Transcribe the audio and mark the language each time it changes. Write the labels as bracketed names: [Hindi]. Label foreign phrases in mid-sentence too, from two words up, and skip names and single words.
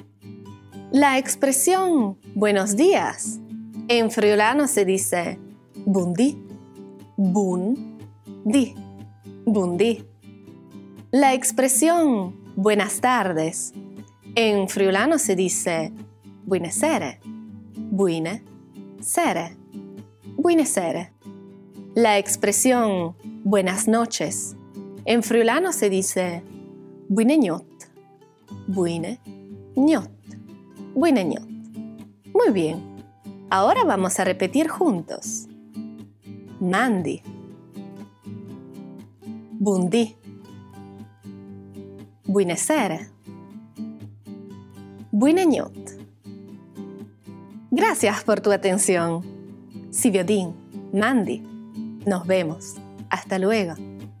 [Spanish] La expresión buenos días en friulano se dice [Friulian] bundi, bun-di, bundi. [Spanish] La expresión buenas tardes en friulano se dice [Friulian] buine sere, buine sere, buine sere. [Spanish] La expresión buenas noches en friulano se dice [Friulian] buine ñot, buine ñot, buine ñot. [Spanish] Muy bien, ahora vamos a repetir juntos. [Friulian] Mandi, bundi, buine sere, buine ñot. [Spanish] Gracias por tu atención. [Friulian] Si Biodin, Mandi. [Spanish] Nos vemos. Hasta luego.